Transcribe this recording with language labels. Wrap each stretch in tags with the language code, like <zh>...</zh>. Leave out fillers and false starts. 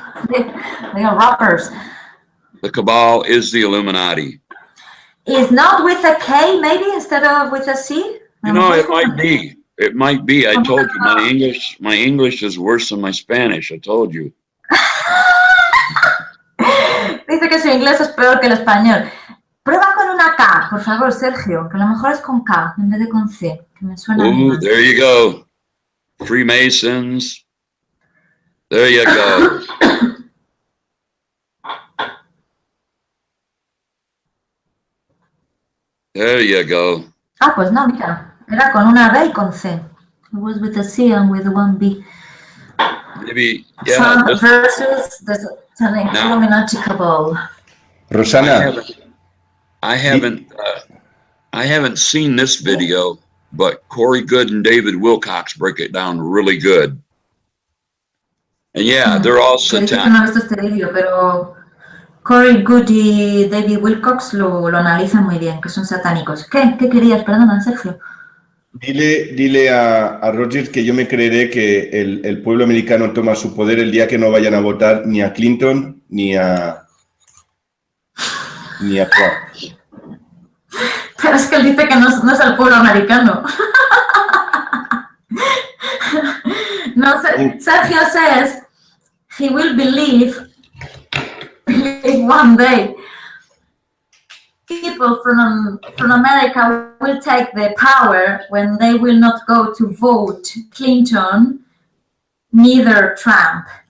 <en>They are rappers. The cabal is the Illuminati. Is not with a K, maybe, instead of with a C? You know, it might be. It might be. I told you my English is worse than my Spanish. I told you.</en> <es>Dice que su inglés es peor que el español. Prueba con una K, por favor, Sergio, que a lo mejor es con K en vez de con C, que me suena bien.</es> <en>There you go. Freemasons. There you go. There you go.</en> <es>Ah, pues no, mira, era con una B y con C.</es> <en>It was with a C and with one B. Maybe, yeah. Trump versus the Illuminati cabal. Rosana. I haven't seen this video, but Corey Good and David Wilcox break it down really good. And yeah, they're all satanic.</en> <es>No he visto este vídeo, pero Corey Good y David Wilcox lo analizan muy bien, que son satánicos. ¿Qué querías? Perdona, Sergio. Dile a Roger que yo me creeré que el pueblo americano toma su poder el día que no vayan a votar ni a Clinton ni a Trump. Pero es que él dice que no es el pueblo americano.</es> <en>No, Sergio says he will believe one day people from America will take the power when they will not go to vote Clinton, neither Trump.</en>